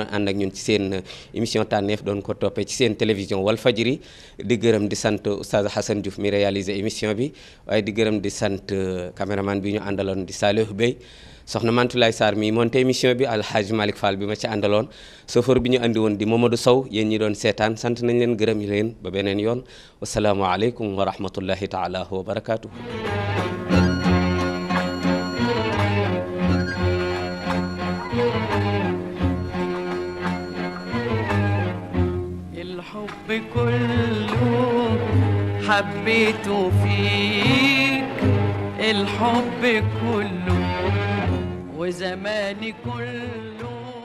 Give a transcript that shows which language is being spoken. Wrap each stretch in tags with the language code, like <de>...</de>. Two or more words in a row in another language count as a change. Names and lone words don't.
<wo>doon ànd ak ñun ci seen émission tànneef doon ko toppee ci seen télévision Walfadjri di gërëm di sant Oustaz Hassan Diouf mi réalisé émission bi waaye di gërëm di sant caméraman bi ñu àndaloon di Saliou Bey soxna Mantoulaye Sarr mi monté émission bi Alhaji Malick Fall bi ma ci àndaloon chauffeur bi ñu andi woon di Mamadou Sow yéen ñi doon seetaan sant nañ leen gërëm leen ba beneen yoon</wo> <ar>والسلام عليكم ورحمة الله تعالى وبركاته. الحب كله حبيته فيك الحب كله وزماني كله</ar>